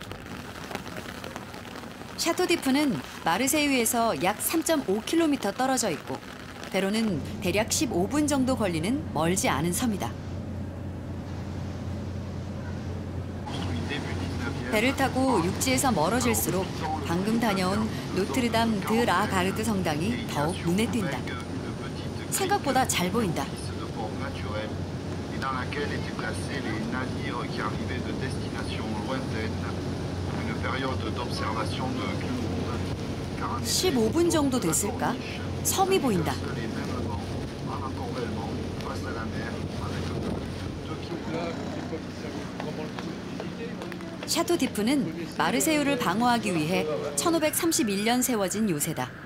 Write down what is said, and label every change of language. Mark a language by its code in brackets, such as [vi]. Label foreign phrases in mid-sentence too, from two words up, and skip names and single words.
[ko] 샤토디프는 마르세유에서 약 3.5km 떨어져 있고 배로는 대략 15분 정도 걸리는 멀지 않은 섬이다. 배를 타고 육지에서 멀어질수록 방금 다녀온 노트르담 드 라 가르드 성당이 더욱 눈에 띈다. 생각보다 잘 보인다. [fr] dans laquelle étaient placés les navires qui arrivaient de destinations lointaines. Une période d'observation de [ko] 15분 정도 됐을까? 섬이 보인다. 샤토디프는 마르세유를 방어하기 위해 1531년 세워진 요새다.